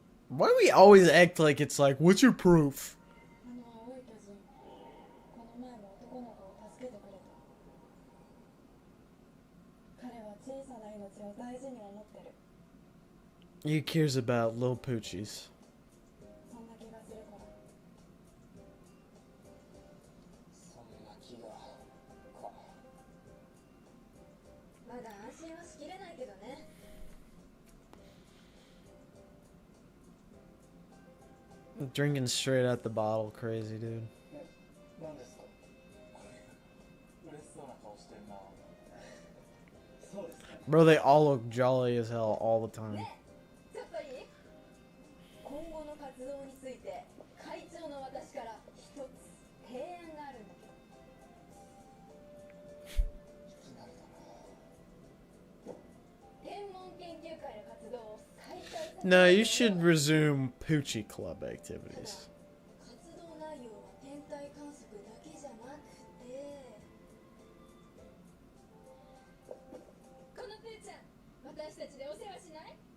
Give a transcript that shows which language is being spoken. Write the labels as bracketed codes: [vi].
[en] Why do we always act like it's like, what's your proof? [ja] あの青い巨人、この前も男の子を助けてくれた。彼は小さな命を大事に思ってる。 [en] He cares about little Poochies. [ja] そんな気がするから。そんな気がか。まだ安心はしきれないけどね。 [en] Drinking straight out the bottle, crazy dude. [ja] 何ですか。嬉しそうな顔してんな。そうですか。 [en] Bro, they all look jolly as hell all the time. [ja] ちょっといい？の活動について会長の私から一つ提案があるんだけど。天文研究会の活動を再開させ [en] No, you should resume Poochie Club activities. [ja] 活動内容は天体観測だけじゃなくて、このプーちゃん、私たちでお世話しない？